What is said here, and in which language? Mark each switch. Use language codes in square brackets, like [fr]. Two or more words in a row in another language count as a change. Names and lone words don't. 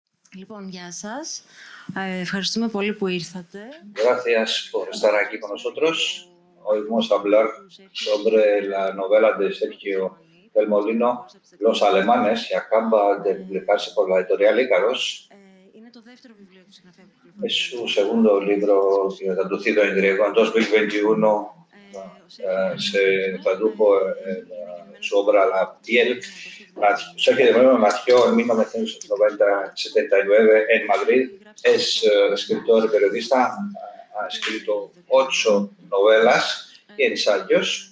[el] Λοιπόν, γεια σας. Ευχαριστούμε πολύ που ήρθατε. [es] Gracias por estar aquí con nosotros. Hoy vamos a hablar sobre la novela de Sergio del Molino, Los Alemanes, que acaba de publicarse por la editorial Ícaros. [el] Είναι το δεύτερο βιβλίο του συγγραφέα που [es] Es [el] κυκλοφορεί. [es] su segundo libro traducido en griego. En 2021 se tradujo su obra La piel. Sergio del Molino nació en 1979 en Madrid. Es escritor y periodista. Ha escrito 8 novelas y ensayos.